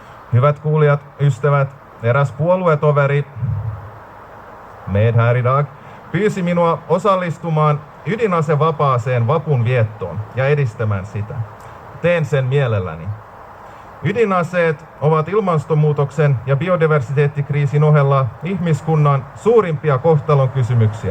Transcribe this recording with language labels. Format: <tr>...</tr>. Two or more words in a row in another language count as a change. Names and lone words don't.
<fi>Hyvät kuulijat, ystävät, eräs puoluetoveri,</fi> <sv>med här idag,</sv> <fi>pyysi minua osallistumaan ydinasevapaaseen vapun viettoon ja edistämään sitä. Teen sen mielelläni. Ydinaseet ovat ilmastonmuutoksen ja biodiversiteettikriisin ohella ihmiskunnan suurimpia kohtalon kysymyksiä.</fi>